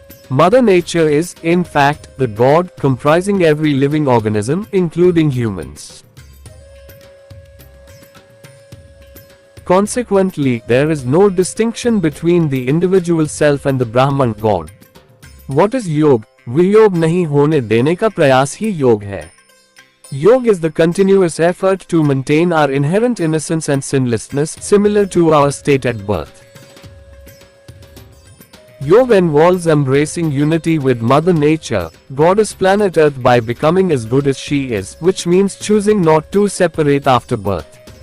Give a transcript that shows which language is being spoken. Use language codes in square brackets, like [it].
[en] Mother Nature is, in fact, the God comprising every living organism, including humans. Consequently, there is no distinction between the individual self and the Brahman God. What is yoga? [hi] वियोग नहीं होने देने का प्रयास ही योग है. [en] Yoga is the continuous effort to maintain our inherent innocence and sinlessness, similar to our state at birth. Yoga involves embracing unity with Mother Nature, Goddess Planet Earth, by becoming as good as she is, which means choosing not to separate after birth.